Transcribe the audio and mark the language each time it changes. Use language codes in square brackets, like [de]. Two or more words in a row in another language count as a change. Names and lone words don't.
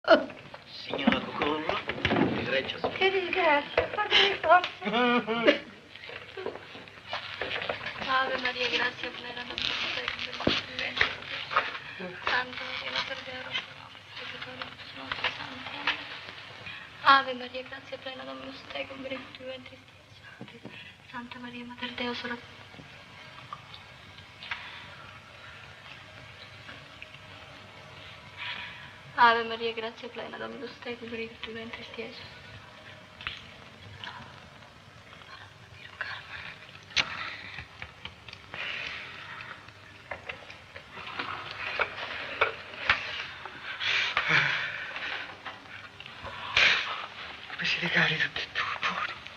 [it] Signora Cucullo, egregia. Che disgrazia, fatemi forza. [la] Ave Maria, grazia plena, Dominus tecum, Santa Maria, Mater Dei, peccatoribus nostri, Santa. Ave Maria, grazia plena, Dominus tecum, benedictus ventris Dei. Santa Maria, Mater Dei, ora. Ave Maria, grazia plena, Dominus tecum, benedictus ventris Dei. [it] Come siete cari tutti e due, fuori.